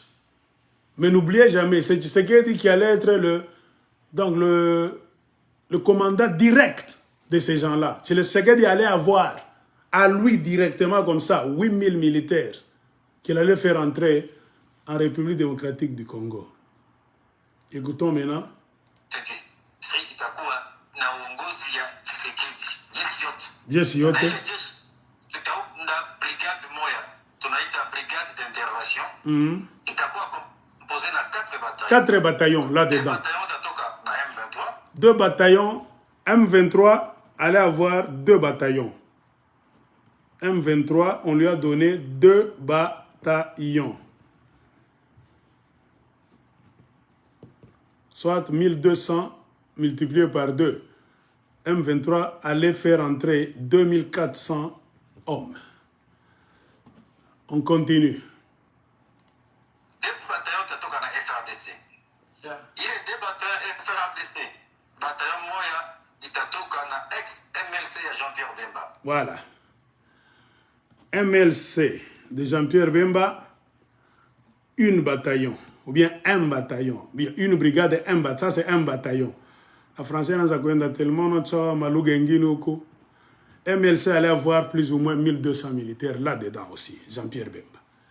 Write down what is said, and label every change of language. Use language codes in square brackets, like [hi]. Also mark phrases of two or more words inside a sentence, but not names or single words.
[fr] Mais n'oubliez jamais, c'est Tshisekedi qui allait être le commandant direct de ces gens-là. Tshisekedi allait avoir à lui directement comme ça 8000 militaires qu'il allait faire entrer en République démocratique du Congo. Écoutons maintenant. [sw] Jeshi yote. Brigade moya, tunaita [fr] brigade d'intervention. [sw] Itakuwa composé na 4 bataillons. [fr] 4 bataillons là-dedans. [sw] 2 bataillons tatoka na M23. [fr] 2 bataillons. M23 allait avoir 2 bataillons. M23, on lui a donné 2 bataillons. Soit 1200 multiplié par 2. M23 allait faire entrer 2400 hommes. On continue. [sw] 2 bataillons tatoka na FRDC. Yeah. [fr] Il est 2 bataillons FRDC. [sw] Bataillon moya itatoka na ex-MLC ya Jean-Pierre Bemba. [fr] Voilà. MLC de Jean-Pierre Bemba, une bataillon, ou bien un bataillon, bien une brigade et un bataillon, ça c'est un bataillon. La française n'a pas tellement de MLC allait avoir plus ou moins 1200 militaires là-dedans aussi, Jean-Pierre Bemba.